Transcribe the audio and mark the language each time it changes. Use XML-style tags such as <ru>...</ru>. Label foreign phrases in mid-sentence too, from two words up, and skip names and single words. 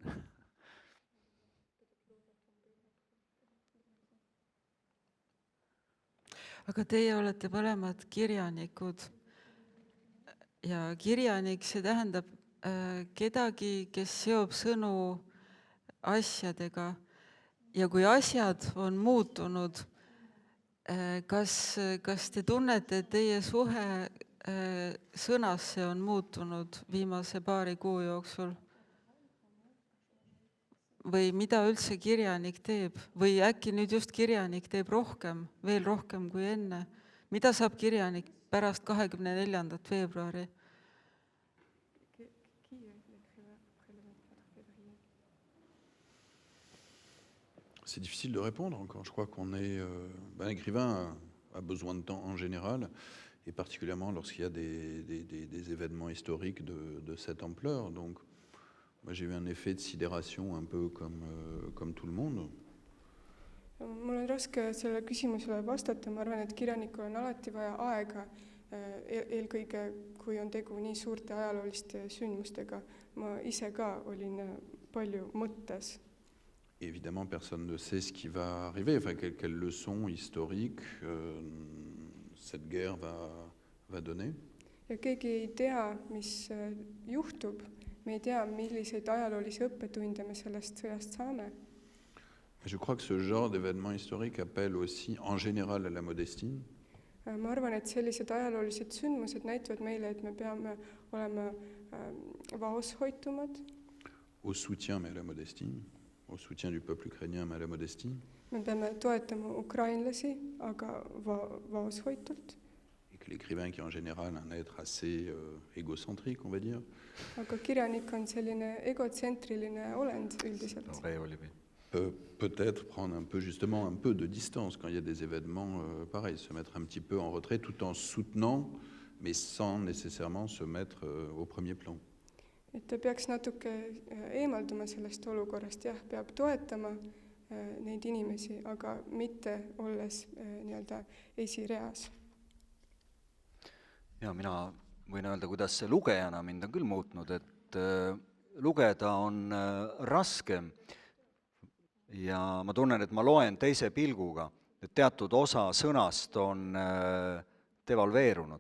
<et>Aga teie olete mõlemad kirjanikud ja kirjanik, see tähendab kedagi, kes seob sõnu asjadega ja kui asjad on muutunud, kas te tunnete, et teie suhe sõnasse on muutunud viimase paari kuu jooksul? Või mida üldse kirjanik teeb? Või äkki nüüd just kirjanik teeb rohkem, veel rohkem kui enne? Mida saab kirjanik pärast 24. veebruari?</et> <fr>C'est difficile de répondre encore. Je crois qu'on est... un écrivain a besoin de temps en général, et particulièrement lorsqu'il y a des événements historiques de cette ampleur. Donc, moi, j'ai eu un effet de sidération un peu comme tout le monde.</fr> <et>Mul on raske selle küsimusele vastata, ma arvan, et kirjanikul on alati vaja aega, eelkõige kui on tegu nii suurte ajalooliste sündmustega. Ma ise ka olin palju mõttes.</et> <fr>évidemment, personne ne sait ce qui va arriver, enfin, quelle leçon historique cette guerre va donner.</fr> <et>Ja keegi ei tea, mis juhtub. Me ei tea, milliseid ajaloolisi õppetunde me sellest sõjast saame.</et> <fr>Je crois que ce genre d'événement historique appelle aussi en général à la modestie.</fr> <et>Ma arvan, et sellised ajaloolised sündmused näitavad meile, et me peame olema vaoshoitumad.</et> <fr>Au soutien, mais à la modestie. Au soutien du peuple ukrainien, mais à la modestie.</fr> <et>Me peame toetama ukrainlasi, aga vaoshoitult.</et> <fr>Et que l'écrivain, qui est en général un être assez égocentrique, on va dire,</fr> <et>Aga kirjanik on selline egotsentriline olend üldiselt.</et> <fr>peut peut-être prendre justement un peu de distance quand il y a des événements pareils, se mettre un petit peu en retrait tout en soutenant, mais sans nécessairement se mettre au premier plan.</fr> <et>Et ta peaks natuke eemalduma sellest olukorrast, jah, peab toetama neid inimesi, aga mitte olles nii-öelda esireas. Ja mina võin öelda, kuidas see lugejana mind on küll muutnud, et lugeda on raskem ja ma tunnen, et ma loen teise pilguga, et teatud osa sõnast on devalveerunud.</et>